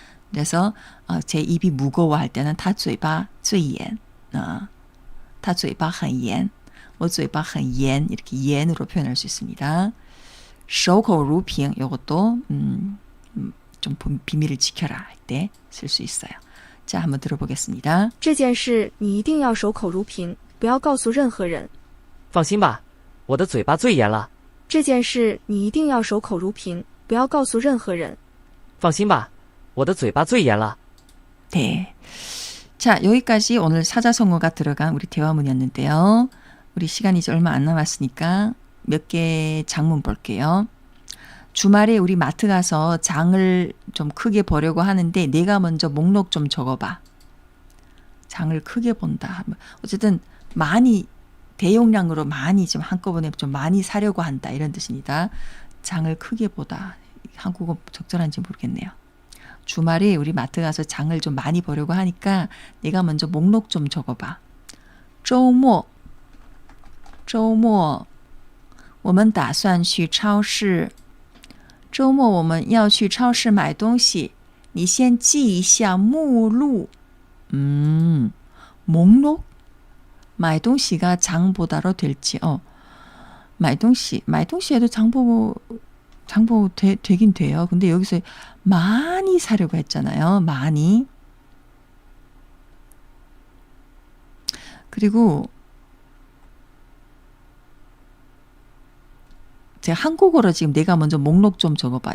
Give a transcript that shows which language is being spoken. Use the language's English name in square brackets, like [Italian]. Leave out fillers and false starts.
[Korean] 그래서 제 입이 무거워할 때는 [Chinese] 他嘴巴最严. 他嘴巴很严.我嘴巴很严. [Korean] 이렇게严으로 표현할 수 있습니다. 守口如瓶 이것도 좀 비밀을 지켜라 할 때 쓸 수 있어요. 자, 한번 들어보겠습니다. [Chinese] 这件事你一定要守口如瓶，不要告诉任何人。放心吧，我的嘴巴最严了。这件事你一定要守口如瓶，不要告诉任何人。放心吧，我的嘴巴最严了。 [Korean] 네. 자, 여기까지 오늘 사자성어가 들어간 우리 대화문이었는데요. 우리 시간이 이제 얼마 안 남았으니까 몇 개 장문 볼게요. 주말에 우리 마트 가서 장을 좀 크게 보려고 하는데 내가 먼저 목록 좀 적어봐. 장을 크게 본다. 어쨌든 많이 대용량으로 많이 좀 한꺼번에 좀 많이 사려고 한다 이런 뜻입니다. 장을 크게 보다. 한국어 적절한지 모르겠네요. 주말에 우리 마트 가서 장을 좀 많이 보려고 하니까 내가 먼저 목록 좀 적어봐. [Chinese] 周末我们打算去超市周末我们要去超市买东西你先记一下目录 [Korean] 목록? 买东西가 장보다로 될지 买东西해도 장보 되긴 돼요. 근데 여기서 많이 사려고 했잖아요. 많이. 그리고 제가 한국어로 지금 내가 먼저 목록 좀 적어봐.